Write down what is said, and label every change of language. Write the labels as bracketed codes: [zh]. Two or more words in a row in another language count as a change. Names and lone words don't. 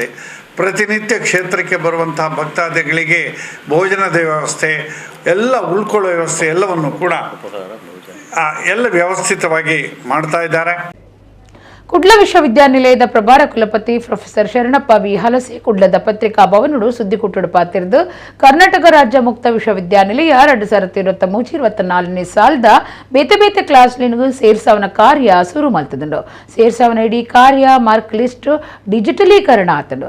[kn] ಪ್ರತಿನಿತ್ಯ ಕ್ಷೇತ್ರಕ್ಕೆ ಬರುವಂತಹ ಭಕ್ತಾದಿಗಳಿಗೆ ಭೋಜನದ ವ್ಯವಸ್ಥೆ, ಎಲ್ಲ ಉಳ್ಕೊಳ್ಳೋ ವ್ಯವಸ್ಥೆ ಎಲ್ಲವನ್ನು ಕೂಡ ಎಲ್ಲ ವ್ಯವಸ್ಥಿತವಾಗಿ ಮಾಡ್ತಾ ಇದ್ದಾರೆ. [tcy] ಕುಡ್ಲ ವಿಶ್ವವಿದ್ಯಾನಿಲಯದ ಪ್ರಭಾರ ಕುಲಪತಿ ಪ್ರೊಫೆಸರ್ ಶರಣಪ್ಪ ವಿ ಹಲಸೆ ಕುಡ್ಲದ ಪತ್ರಿಕಾ ಭವನಡು ಸುದ್ದಿ ಕೊಟ್ಟುಡು ಪಾತಿರ್ದು ಕರ್ನಾಟಕ ರಾಜ್ಯ ಮುಕ್ತ ವಿಶ್ವವಿದ್ಯಾನಿಲಯ 2023-24ನೇ ಸಾಲದ ಬೇತೆ ಬೇತೆ ಕ್ಲಾಸ್ಲಿನ್ಗೂ ಸೇರ್ಸಾವನ ಕಾರ್ಯ ಶುರು ಮಲ್ತದುಂಡು. ಸೇರ್ಸಾವನ ಇಡೀ ಕಾರ್ಯ [en] mark list [tcy] ಡಿಜಿಟಲೀಕರಣ ಆತುಂಡು.